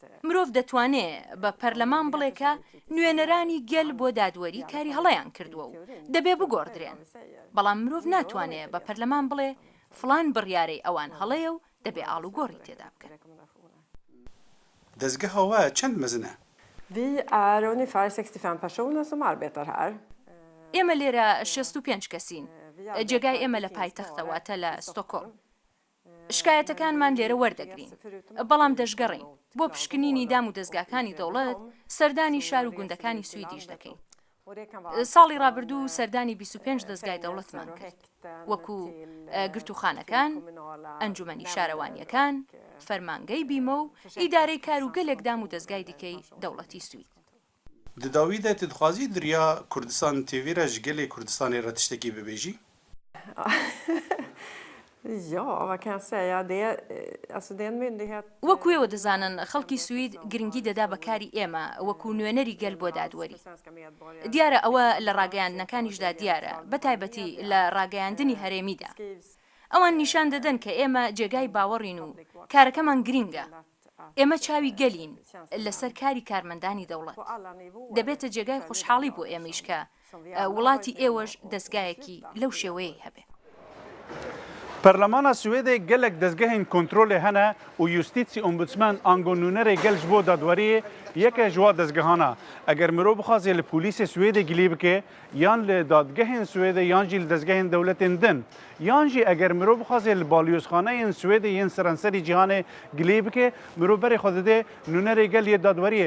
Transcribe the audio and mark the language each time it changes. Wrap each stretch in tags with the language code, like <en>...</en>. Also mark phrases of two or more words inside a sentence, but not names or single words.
<ckb>مرۆڤ دەتوانێت بە پەرلەمان بڵێکە نوێنەرانی گەل بۆ دادوەری کاری هەڵەیان کردووە و دەبێ بگۆڕدرێن، بەڵام مرۆڤ ناتوانێت بە پەرلەمان بڵێ فڵان بڕیارەی ئەوان هەڵەیە و دەبێ ئاڵوگۆڕی تێدا بکەن.</ckb> <ku>دەستگەهەوە چەند مەزنە؟</ku> <sv>Vi är ungefär 65 personer som arbetar här.</sv> <ckb>ئێمە لێرە 65 کەسین. جێگای ئێمە لە پایتەختەواتە لە ستۆکۆڵم. شکایەتەکانمان لێرە وەردەگرین، بەڵام دەشگەڕین بۆ پشکنینی دام و دەستگاکانی دەوڵەت، سەردانی شار و گوندەکانی سویدیش دەکەین. ساڵی ڕابردوو سەردانی 25 دەستگای دەوڵەتمان کرد، وەکو گرتوخانەکان، ئەنجومەنی شارەوانیەکان، فەرمانگەی بیمە و ئیدارەی کار و گەلێک دام و دەستگای دیکەی دەوڵەتی سوید.</ckb> <ku>دداوی tu dixwazî diriya Kurdistan TV re ji gelê Kurdistanê re tiştekî bibêjî?</ku> <sv>Ja, vad kan jag säga? Det är en myndighet...</sv> <ckb>وەکوێوە دەزانن خەڵکی سوید گرنگی دەدا بەکاری ئێمە وەکو نوێنەری گەل بۆ دادوەری. دیارە ئەوە لە ڕاگەیاندنەکانیشدا دیارە، بەتایبەتی لە ڕاگەیاندنی هەرێمیدا. ئەوان نیشان دەدەن کە ئێمە جێگای باوەڕین و کارەکەمان گرینگە. ئێمە چاوی گەلین لەسەر کاری کارمەندانی دەوڵەت. دەبێتە جێگای خۆشحاڵی بۆ ئێمەش کە وڵاتی ئێوەش دەستگایەکی لەو شێوەیە هەبێ.</ckb> <ku>پەرلەمانە سوێدê gelek dezgehên kontrolê hene û Justîtsî Ombudsman ango nûnerê gel ji bo dadweriyê yeke ji wa dezgehana. Eger mirov bixwaze li polîsê Swêdê gilî bike yan li dadgehên Swêdê yan jî li dezgehên dewletên din. Yan jî eger mirov bixwaze li balyozxaneyên Swêdê yên serenserî cîhanê gilî bike, mirov berê xwe dide nûnerê gel yê dadweriyê.</ku>